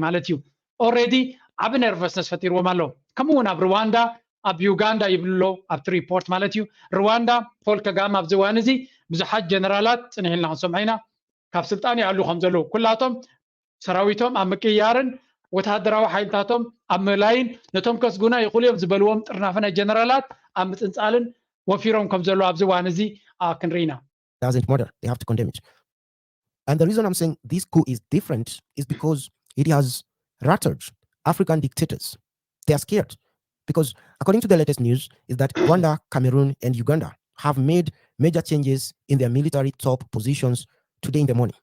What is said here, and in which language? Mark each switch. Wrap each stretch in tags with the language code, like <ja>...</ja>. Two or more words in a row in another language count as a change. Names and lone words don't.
<ti>ማለት እዩ ኦልሬዲ ዓብ ነርቨስነስ ፈጢርዎም ኣሎ ከምኡ እውን ኣብ ሩዋንዳ ኣብ ዩጋንዳ ይብልሎ ኣብቲ ሪፖርት ማለት እዩ ሩዋንዳ ፖል ከጋማ ኣብዚ ዋን እዚ ብዙሓት ጀነራላት ፅንሒልና ክንሰምዖ ኢና ካብ ስልጣን ይዓሉ ከም ዘለዉ ኩላቶም ሰራዊቶም ኣብ ምቅያርን ወታደራዊ ሓይልታቶም ኣብ ምላይን ነቶም ከስጉና ይኽእሉ እዮም ዝበልዎም ጥርናፈ ናይ ጀነራላት ኣብ ምፅንፃልን ወፊሮም ከም ዘለዉ ኣብዚ ዋን እዚ ክንርኢ ኢና</ti> <en>doesn't matter. They have to condemn it. And the reason I'm saying this coup is different is because it has rattled African dictators. They are scared. Because according to the latest news, is that Rwanda, Cameroon, and Uganda have made major changes in their military top positions today in the morning.</en>